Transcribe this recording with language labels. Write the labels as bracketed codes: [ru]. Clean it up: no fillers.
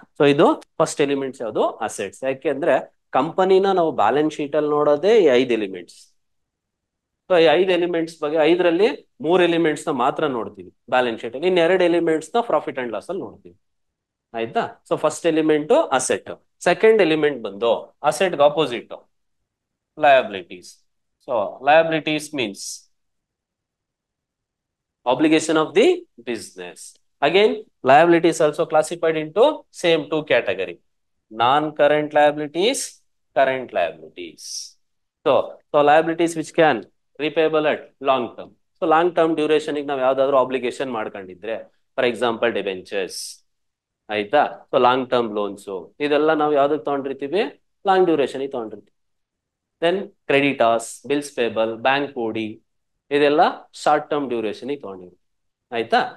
[kn] So ಇದು first elements ಯಾವುದು? Assets. ಯಾಕೆಂದ್ರೆ ಕಂಪನಿನ ನಾವು ಬ್ಯಾಲೆನ್ಸ್ ಶೀಟ್ ಅಲ್ಲಿ ನೋಡೋದೇ ಈ 5 ಎಲಿಮೆಂಟ್ಸ್. ಸೊ ಈ 5 ಎಲಿಮೆಂಟ್ಸ್ ಬಗ್ಗೆ 5ರಲ್ಲಿ 3 ಎಲಿಮೆಂಟ್ಸ್ ನ ಮಾತ್ರ ನೋಡ್ತೀವಿ ಬ್ಯಾಲೆನ್ಸ್ ಶೀಟ್ ಅಲ್ಲಿ, ಇನ್ 2 ಎಲಿಮೆಂಟ್ಸ್ ನ ಪ್ರಾಫಿಟ್ ಅಂಡ್ ಲಾಸ್ ಅಲ್ಲಿ ನೋಡ್ತೀವಿ. ಆಯ್ತಾ. So first element asset. Second element ಬಂದು asset opposite liabilities. So liabilities means [en] obligation of the business. Again, liability is also classified into same 2 category. Non-current liabilities, current liabilities. So liabilities which can repayable at long term. [kn] So long term duration ನಾವು ಯಾವ್ದಾದ್ರು obligation ಮಾಡ್ಕೊಂಡಿದ್ರೆ, for example debentures, ಆಯ್ತಾ. So long term loans ಇದೆಲ್ಲ ನಾವು ಯಾವ್ದಕ್ಕೆ ತಗೊಂಡಿರ್ತೀವಿ, long duration ತಗೊಂಡಿರ್ತೀವಿ. Then creditors, bills payable, bank ಓಡಿ, ಇದೆಲ್ಲ short term duration ತಗೊಂಡಿರ್ತೀವಿ, ಆಯ್ತಾ.